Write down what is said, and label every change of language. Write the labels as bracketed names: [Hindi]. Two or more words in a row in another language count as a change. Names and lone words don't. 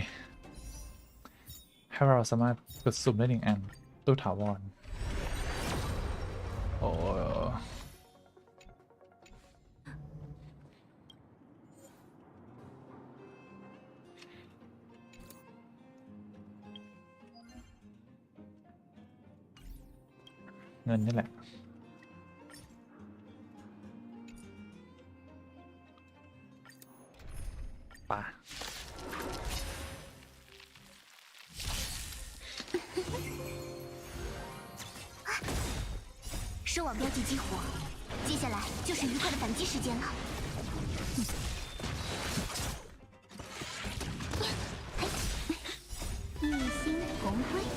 [Thai] ให้เราสามารถกดสุ่มได้1 อันตู้ถาวรโอ้เงินนี่แหละป่ะ [Chinese] 收网标记激活，接下来就是愉快的反击时间了。一心同归。